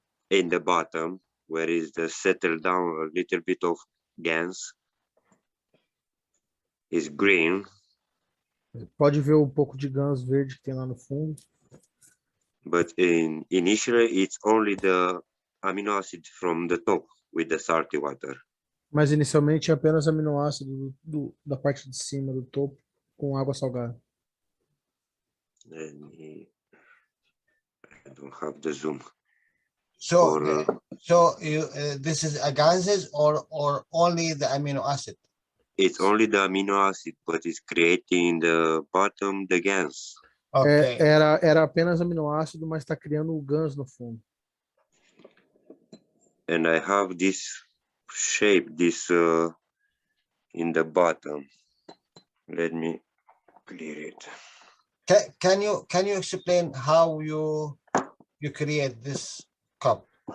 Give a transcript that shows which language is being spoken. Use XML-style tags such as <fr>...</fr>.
<en>in the bottom where is the settle down a little bit of GANs is green,</en> <pt>Pode ver um pouco de GANs verde que tem lá no fundo.</pt> <en>but initially it's only the amino acid from the top with the salty water.</en> <pt>Mas inicialmente é apenas aminoácido da parte de cima do topo com água salgada.</pt> <en>And I don't have the zoom. So, Or, so you this is a gases or only the amino acid? it's only the amino acid, but it's creating the bottom the GANs. Okay.</en> <pt>Era apenas aminoácido, mas está criando o GANs no fundo.</pt> <en>And I have this shape, this in the bottom. Let me clear it. Can you explain how you create this cup?</en>